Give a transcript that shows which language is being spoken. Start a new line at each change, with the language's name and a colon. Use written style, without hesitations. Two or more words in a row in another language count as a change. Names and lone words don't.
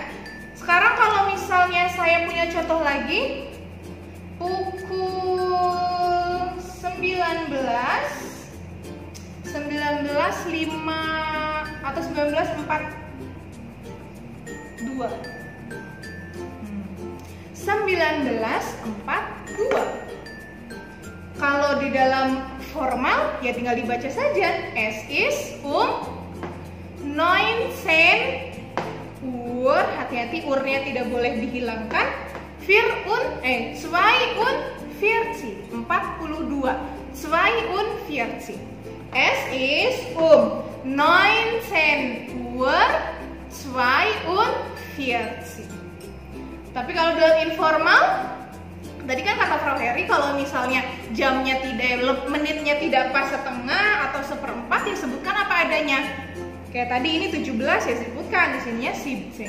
Indonesian: Sekarang kalau misalnya saya punya contoh lagi, pukul 19:05 atau 19:42. 19:42. Kalau di dalam formal ya tinggal dibaca saja.
German: Es ist 19 Uhr.
Indonesian: Hati-hati, urnya tidak boleh dihilangkan. 42. 42.
German: Es ist 19 Uhr 42.
Indonesian: Tapi kalau dalam informal, tadi kan kata Frau Heri, kalau misalnya jamnya tidak, menitnya tidak pas setengah atau seperempat, ya sebutkan apa adanya. Kayak tadi ini 17 ya sebutkan, di sininya 17.